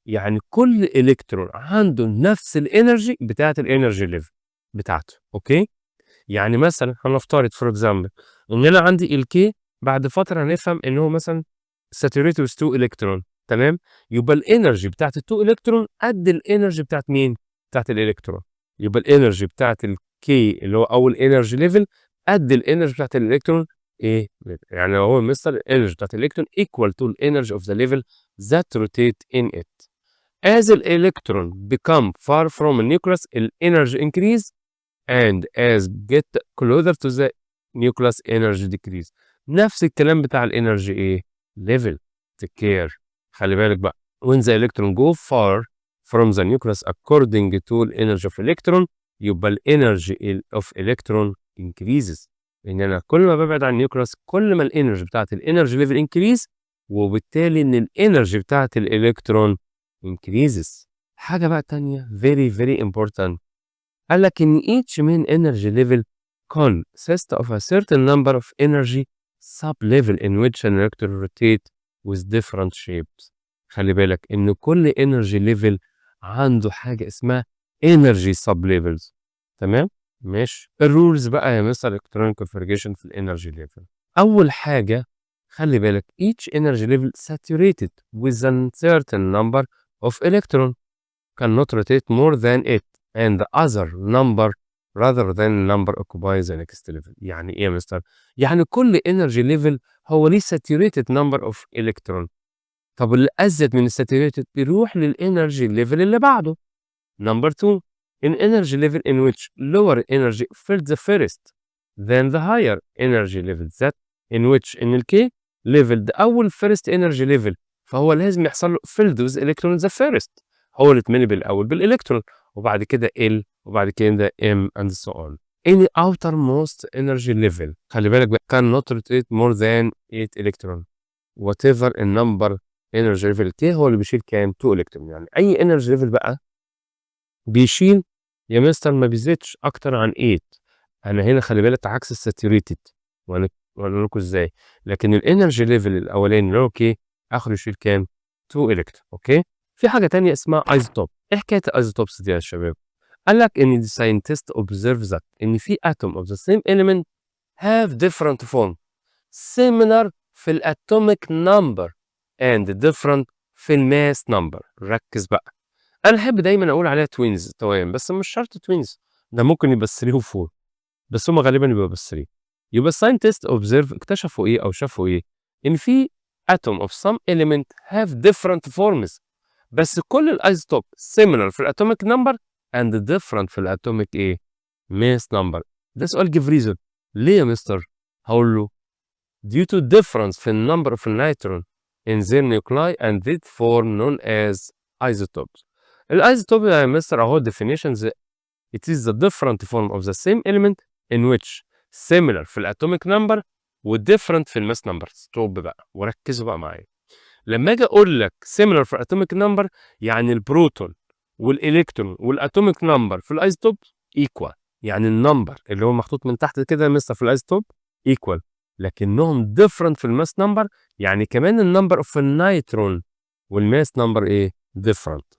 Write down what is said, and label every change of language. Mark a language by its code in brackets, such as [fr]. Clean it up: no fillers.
[ar] يعني كل إلكترون عنده نفس الenergy بتاعة الenergy level بتاعته، أوكي؟ يعني مثلًا هنفترض for example إن أنا عندي الK بعد فترة هنفهم إن هو مثلًا [en] saturated with 2 electron، [ar] تمام؟ يبقى الenergy بتاعة ال2 electron قد الenergy بتاعة مين؟ بتاعة الإلكترون. يبقى الenergy بتاعة الK اللي هو أول energy level قد الenergy بتاعة الإلكترون إيه؟ يعني لو هو مستر الenergy بتاعة الإلكترون equal to الenergy [en] of the level that rotate in it. As الإلكترون become far from the nucleus الenergy increase and as get closer to the nucleus energy decrease. [ar] نفس الكلام بتاع الانرجي ايه؟ level. [en] take care. [ar] خلي بالك بقى. [en] when the electron go far from the nucleus according to the energy of electron يبقى الانرجي of electron increases. [ar] ان انا كل ما ببعد عن النيوكليوس كل ما الانرجي بتاعت الانرجي ليفل increase، وبالتالي ان الانرجي بتاعت الالكترون increases. حاجة بقى تانية [en] very very important، [ar] قال لك إن [en] each main energy level consists of a certain number of energy sub-level in which an electron rotate with different shapes. [ar] خلي بالك إن كل energy level عنده حاجة اسمها energy sub-levels، تمام؟ ماشي. الرولز بقى يا مستر electronic configuration في الانرجي level. أول حاجة خلي بالك [en] each energy level saturated with a certain number of electron cannot rotate more than it and the other number rather than number occupies the next level. [ar] يعني ايه يا مستر؟ يعني كل energy level هو ليه saturated number of electron. طب اللي ازيد من الساتوريتد بيروح للانرجي ليفل اللي بعده. [en] Number 2 in energy level in which lower energy filled the first than the higher energy level that in which in الكي level ده أول first energy level، [ar] فهو لازم يحصل له [en] filled with electron the first، [ar] هو اللي اتملي بالأول بالإلكترون وبعد كده [en] L وبعد كده M and so on. Any outermost energy level [ar] خلي بالك بقى [en] cannot rotate more than 8 electron whatever النمبر energy level K [ar] هو اللي بيشيل كام [en] 2 electron. [ar] يعني أي energy level بقى بيشيل يا مستر ما بيزيدش اكتر عن 8. انا هنا خلي بالك عكس الساتوريتد واقول لكم ازاي. لكن الانرجي ليفل الاولاني اللي هو كي اخره يشيل كام 2 الكترون. اوكي. في حاجه تانية اسمها ايزوتوب. ايه حكايه الايزوتوبس دي يا شباب؟ قال لك ان [en] the scientist observe that [ar] ان في atom of the same element have different form similar في الatomic number and different في الماس number. ركز بقى. أنا أحب دايمًا أقول عليها twins توأم، بس مش شرط twins، ده ممكن يبقى 3 و4، بس هم غالبًا يبقوا بس 3. يبقى الscientists observe اكتشفوا إيه أو شافوا إيه؟ إن في atom of some element have different forms، بس كل الisotope similar في الatomic number and different في الatomic إيه؟ mass number. ده سؤال give reason. ليه يا مستر؟ هاقول له [en] due to difference في الnumber of neutron in their nuclei and they form known as isotopes. الايزوتوب [ar] يا مستر اهو [en] definitions it is the different form of the same element in which similar في الاتوميك number و different في الماس نمبر. [ar] ستوب بقى وركزوا بقى معايا. لما اجي اقول لك similar في الاتوميك نمبر يعني البروتون والالكترون والاتوميك نمبر في الايزوتوب equal، يعني النمبر اللي هو محطوط من تحت كده يا مستر في الايزوتوب equal، لكنهم different في الماس نمبر، يعني كمان النمبر اوف النيترون والماس نمبر ايه different.